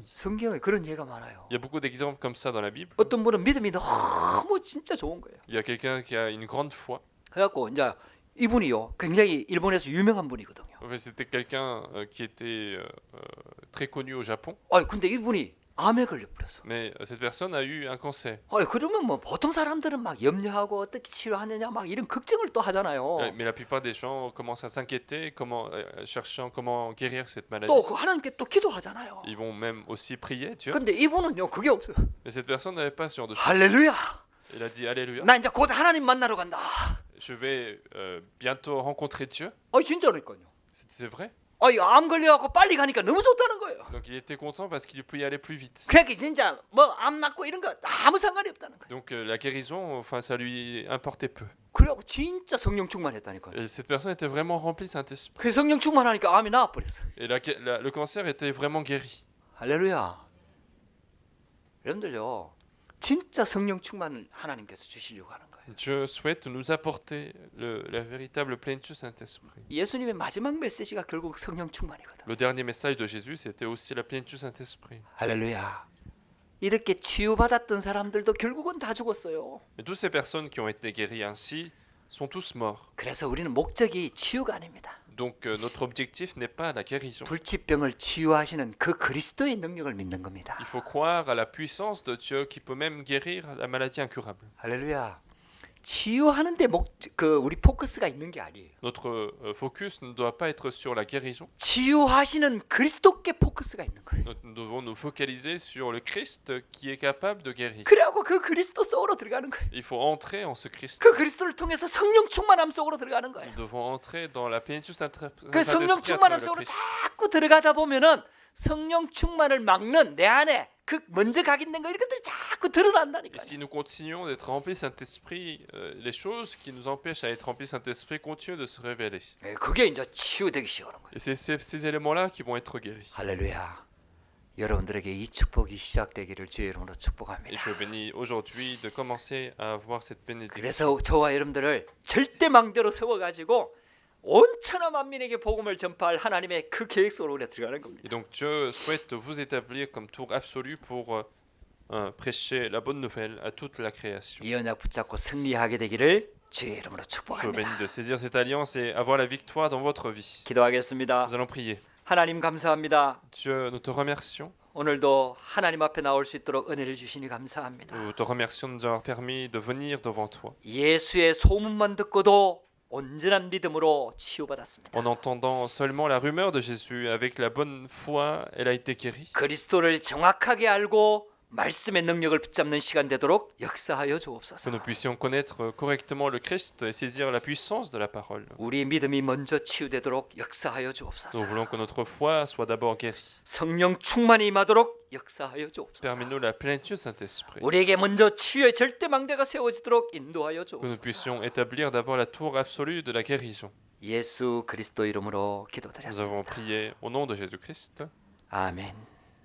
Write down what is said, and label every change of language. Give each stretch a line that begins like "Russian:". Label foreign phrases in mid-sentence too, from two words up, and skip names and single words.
Korean: 성경에 그런 예가 많아요.
French: Il y a beaucoup d'exemples comme ça dans la Bible.
Korean: 어떤 분은 믿음이 너무 진짜 좋은 거예요.
French: Il y a quelqu'un qui a une grande foi.
Korean: 그래갖고 이제 이분이요, 굉장히 일본에서 유명한 분이거든요.
French: En fait, c'était quelqu'un qui était très connu au Japon.
Korean: 근데 이분이 암에 걸려버렸어.
French: Mais cette personne a eu un cancer.
Korean: 그러면 뭐 보통 사람들은 막 염려하고 어떻게 치료하느냐 막 이런 걱정을 또 하잖아요.
French: Mais la plupart des gens commencent à s'inquiéter, cherchant comment guérir cette maladie.
Korean: 또 그 하나님께 또 기도하잖아요.
French: Ils vont même aussi prier Dieu.
Korean: 근데 이분은요, 그게 없어요.
French: Mais cette personne n'avait pas ce genre de choses.
Korean: 할렐루야.
French: Il a dit Alléluia,
Korean: 나 이제 곧 하나님 만나러 간다.
French: je vais bientôt rencontrer Dieu.
Korean: 진짜로니까요.
French: C'est vrai.
Korean: 암 걸려갖고 빨리 가니까 너무 좋다는 거예요.
French: Donc il était content parce qu'il pouvait y aller plus vite.
Korean: 그러니까 진짜 뭐 암 낫고 이런 거 아무 상관이 없다는 거예요.
French: Donc la guérison, enfin, ça lui importait peu.
Korean: 그래갖고 진짜 성령 충만했다니까요.
French: Et cette personne était vraiment remplie de Saint-Esprit.
Korean: 그 성령 충만하니까 암이 나아버렸어.
French: Et le cancer était vraiment guéri.
Korean: 할렐루야. 여러분들요, 진짜 성령 충만을 하나님께서 주시려고 하는 거예요.
French: Dieu souhaite nous apporter la véritable plénitude du Saint-Esprit.
Korean: 예수님의 마지막 메시지가 결국 성령 충만이거든.
French: Le dernier message de Jésus, c'était aussi la plénitude du Saint-Esprit.
Korean: 할렐루야. 이렇게 치유받았던 사람들도 결국은 다 죽었어요.
French: Et toutes ces personnes qui ont été guéries ainsi sont tous morts.
Korean: 그래서 우리는 목적이 치유가 아닙니다.
French: Donc notre objectif n'est pas la guérison.
Korean: 불치병을 치유하시는 그 그리스도의 능력을 믿는 겁니다.
French: Il faut croire à la puissance de Dieu qui peut même guérir la maladie incurable.
Korean: 할렐루야. 치유하는데 우리 포커스가 있는 게 아니에요.
French: Notre focus ne doit pas être sur la guérison.
Korean: 치유하시는 그리스도께 포커스가 있는 거예요.
French: Nous devons nous focaliser sur le Christ qui est capable de guérir.
Korean: 그래갖고 그 그리스도 속으로 들어가는 거예요.
French: Il faut entrer en ce Christ.
Korean: 그 그리스도를 통해서 성령 충만함 속으로 들어가는 거예요.
French: Nous devons entrer dans la plénitude
Korean: 그 성령
French: Saint-Esprit à
Korean: 충만함
French: travers le
Korean: 속으로
French: Christ.
Korean: 자꾸 들어가다 보면은 성령 충만을 막는 내 안에 그 먼저 각인된 거 이런 것들이 자꾸
French: Et
Korean: 드러난다니까요.
French: si nous continuons d'être remplis du Saint-Esprit, les choses qui nous empêchent à être remplis du Saint-Esprit continuent de se révéler.
Korean: 그게 이제 치유되기 시작하는 거예요.
French: Et c'est ces éléments-là qui vont être guéris.
Korean: 할렐루야. 여러분들에게 이 축복이 시작되기를 주의 이름으로
French: Et
Korean: 축복합니다.
French: je bénis aujourd'hui de commencer à avoir cette bénédiction.
Korean: 그래서 저와 여러분들을 절대 망대로 세워가지고 온 천하 만민에게 복음을 전파할 하나님의 그 계획 속으로 우리가 들어가는 겁니다.
French: Et donc Dieu souhaite vous établir comme tour absolu pour prêcher la bonne nouvelle à toute la création.
Korean: 이 언약 붙잡고 승리하게 되기를 주의 이름으로
French: Je vous bénis
Korean: 축복합니다.
French: de saisir cette alliance et avoir la victoire dans votre vie.
Korean: 기도하겠습니다.
French: Nous allons prier.
Korean: 하나님 감사합니다.
French: Dieu, nous te remercions.
Korean: 오늘도 하나님 앞에 나올 수 있도록 은혜를 주시니 감사합니다.
French: Nous te remercions de nous avoir permis de venir devant toi.
Korean: 예수의 소문만 듣고도 온전한 믿음으로 치유받았습니다.
French: En entendant seulement la rumeur de Jésus, avec la bonne foi, elle a été guérie.
Korean: 그리스도를 정확하게 알고 말씀의 능력을 붙잡는 시간 되도록 역사하여
French: Que
Korean: 주옵소서.
French: nous puissions connaître correctement le Christ et saisir la puissance de la parole.
Korean: 우리 믿음이 먼저 치유되도록 역사하여
French: Nous
Korean: 주옵소서.
French: voulons que notre foi soit d'abord guérie.
Korean: 성령 충만이 임하도록 역사하여 주옵소서.
French: Permets-nous la plénitude du Saint-Esprit.
Korean: 우리에게 먼저 치유의 절대 망대가 세워지도록 인도하여
French: Que nous
Korean: 주옵소서.
French: puissions établir d'abord la tour absolue de la guérison.
Korean: 예수 그리스도 이름으로
French: Nous avons
Korean: 기도드렸습니다.
French: prié au nom de Jésus-Christ.
Korean: 아멘.